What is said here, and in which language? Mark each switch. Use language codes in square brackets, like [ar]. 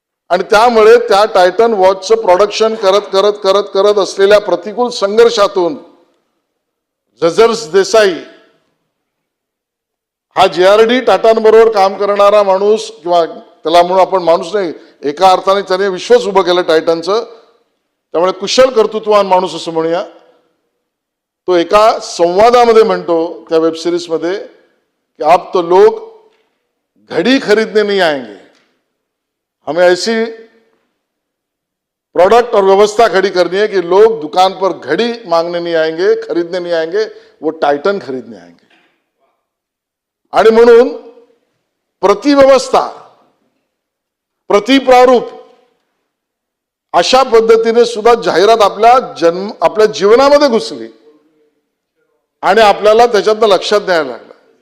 [mr] आणि त्यामुळे त्या टायटन वॉचचं प्रोडक्शन करत करत करत करत असलेल्या प्रतिकूल संघर्षातून झझर देसाई हा JRD टाटांबरोबर काम करणारा माणूस, किंवा त्याला म्हणून आपण माणूस नाही, एका अर्थाने त्याने विश्वच उभं केलं टायटनचं, त्यामुळे कुशल कर्तृत्ववान माणूस असं म्हणूया. तो एका संवादामध्ये म्हणतो त्या वेब सिरीज मध्ये की [hi] अब तो लोग घड़ी खरीदने नहीं आएंगे, हमें ऐसी प्रोडक्ट और व्यवस्था खड़ी करनी है कि लोग दुकान पर घड़ी मांगने नहीं आएंगे, खरीदने नहीं आएंगे, वो टाइटन खरीदने आएंगे. [mr] आणि म्हणून प्रतिव्यवस्था, प्रतिप्रारूप अशा पद्धतीने सुद्धा जाहिरात आपल्या जीवनामध्ये घुसली आणि आपल्याला त्याच्यातनं लक्षात द्यायला लागलं.